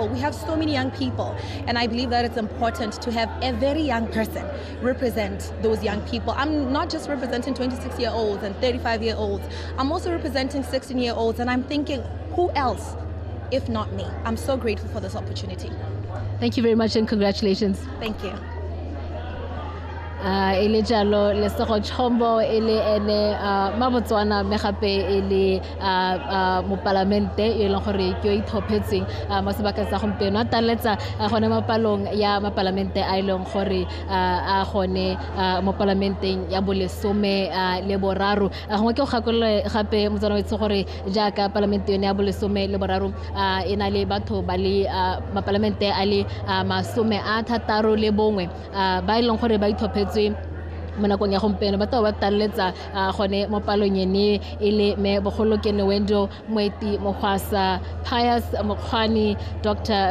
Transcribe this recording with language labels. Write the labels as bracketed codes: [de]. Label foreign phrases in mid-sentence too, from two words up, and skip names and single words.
[en] We have so many young people. And I believe that it's important to have a very young person represent those young people. I'm not just representing 26-year-olds and 35-year-olds. I'm also representing 16-year-olds. And I'm thinking, who else? If not me. I'm so grateful for this opportunity. Thank you very much and congratulations. Thank you. [tn] Ele jalo le sego chombo ele ene mabotswana me gape ele mo parlamente e leng gore ke ithopetseng mo sebaka sa gompieno a taletsa gone mapalong ya maparlamente a leng gore a gone mo parlamenteng ya bolesome le boraro gongwe ke go gakolle gape motsana wa itse gore jaaka parlamente yone ya bolesome le boraro e na le batho ba le maparlamente a le masome a thataro le bongwe ba leng gore ba ithopetseng mo nakong ya gompieno ba tla ba taletsa gone mo palong ene ele me bogolo ke Newendo Moeti Mogwasa Pius Mokgwani Dr.